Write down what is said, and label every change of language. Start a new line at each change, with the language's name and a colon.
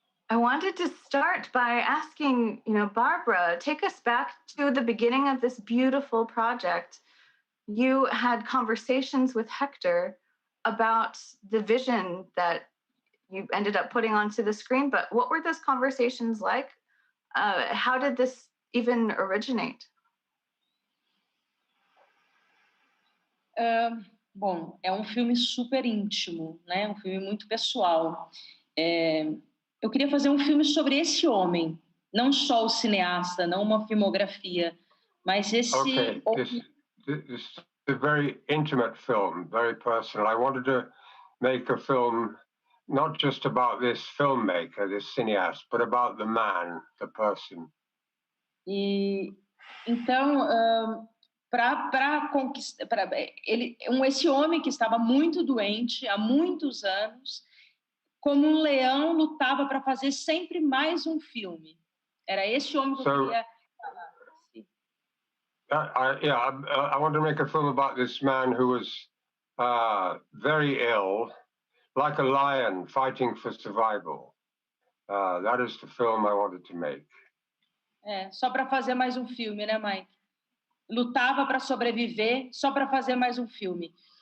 English: I wanted to start by asking, Bárbara, take us back to the beginning of this beautiful project. You had conversations with Hector about the vision that you ended up putting onto the screen, but what were those conversations like? How did this even originate?
Portuguese: Bom, é um filme super íntimo, né? Um filme muito pessoal. Eu queria fazer um filme sobre esse homem, não só o cineasta, não uma filmografia, mas esse...
English: Okay, this is a very intimate film, very personal. I wanted to make a film not just about this filmmaker, this cineast, but about the man, the person.
Portuguese: E então, para conquistar, esse homem que estava muito doente há muitos anos, como um leão lutava para fazer sempre mais um filme. Era esse homem que eu queria falar.
English: I want to make a film about this man who was very ill, like a lion fighting for survival. That is the film I wanted to make.
Portuguese: Só para fazer mais um filme, né, Mike? Lutava para sobreviver, só para fazer mais um filme.